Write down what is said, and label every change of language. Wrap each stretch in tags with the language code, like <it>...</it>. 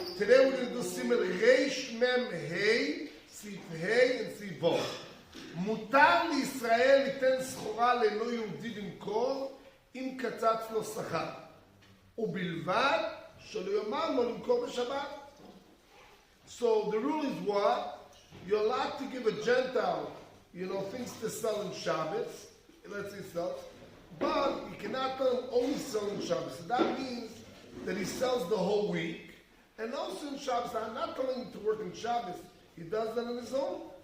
<en>Today we're going to do Siman Reish Mem Hey, seif Hey, and seif Vav.</en> <he>מותר לישראל ליתן סחורה לאינו יהודי למכור אם קצץ לו שכר. ובלבד שלא יאמר לו למכור בשבת.</he> <en>So the rule is what? You're allowed to give a Gentile, things to sell in Shabbos. Let's say sell. But you cannot tell him only sell in Shabbos. So that means that he sells the whole week. And also in Shabbos, I'm not telling him to work in Shabbos. He does that on his own.</en>